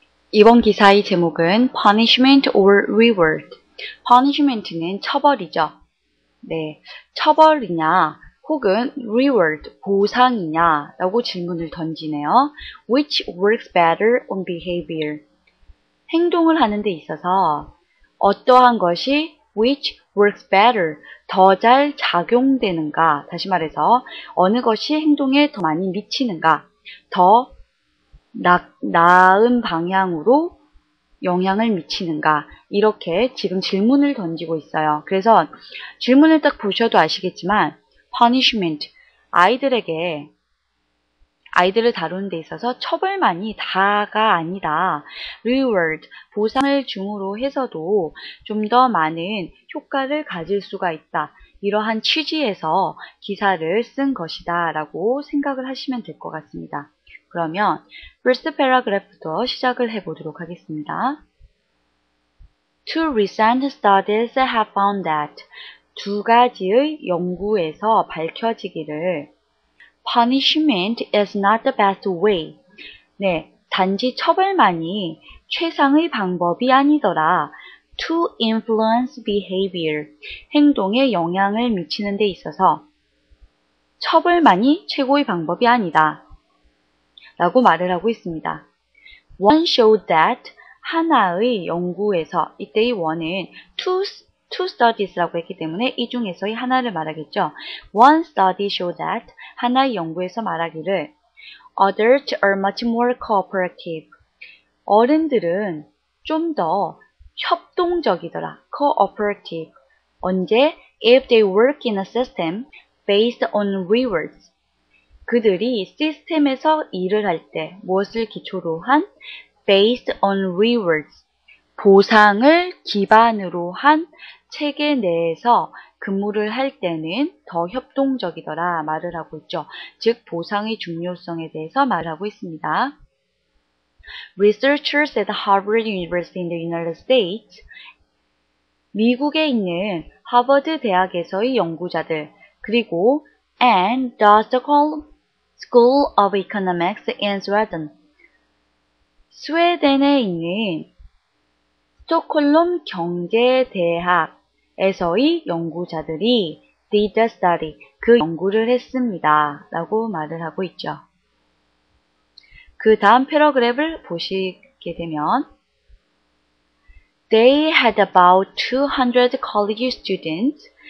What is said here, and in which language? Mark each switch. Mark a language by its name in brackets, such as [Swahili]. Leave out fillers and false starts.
[Korean] 이번 기사의 제목은 [English] punishment or reward. [Korean] punishment는 처벌이죠. 네, 처벌이냐 혹은 reward, 보상이냐 라고 질문을 던지네요. [English] Which works better on behavior? [Korean] 행동을 하는 데 있어서 어떠한 것이 [English] which works better, [Korean] 더 잘 작용되는가, 다시 말해서 어느 것이 행동에 더 많이 미치는가, 더 나은 방향으로 영향을 미치는가, 이렇게 지금 질문을 던지고 있어요. 그래서 질문을 딱 보셔도 아시겠지만 punishment, 아이들을 다루는 데 있어서 처벌만이 다가 아니다. reward, 보상을 줌으로 해서도 좀 더 많은 효과를 가질 수가 있다. 이러한 취지에서 기사를 쓴 것이다 라고 생각을 하시면 될 것 같습니다. 그러면 first paragraph부터 시작을 해보도록 하겠습니다. [English] Two recent studies have found that [Korean] 두 가지의 연구에서 밝혀지기를 [English] punishment is not the best way. [Korean] 네, 단지 처벌만이 최상의 방법이 아니더라. [English] To influence behavior. [Korean] 행동에 영향을 미치는 데 있어서 처벌만이 최고의 방법이 아니다. 라고 말을 하고 있습니다. [English] One showed that [Korean] 하나의 연구에서, 이때의 one은 [English] two studies [Korean] 라고 했기 때문에 이 중에서의 하나를 말하겠죠. [English] One study showed that [Korean] 하나의 연구에서 말하기를 [English] adults are much more cooperative. [Korean] 어른들은 좀 더 협동적이더라. cooperative. 언제? [English] If they work in a system based on rewards. [Korean] 그들이 시스템에서 일을 할 때 무엇을 기초로 한? [English] based on rewards. [Korean] 보상을 기반으로 한 체계 내에서 근무를 할 때는 더 협동적이더라 말을 하고 있죠. 즉 보상의 중요성에 대해서 말하고 있습니다. [English] Researchers at Harvard University in the United States, [Korean] 미국에 있는 하버드 대학에서의 연구자들, 그리고 [English] and the Stockholm School of Economics in Sweden, [Korean] 스웨덴에 있는 스톡홀름 경제대학에서의 연구자들이 [English] did the study, [Korean] 그 연구를 했습니다. 라고 말을 하고 있죠. 그 다음 패러그래프를 보시게 되면 [English] They had about 200 college students.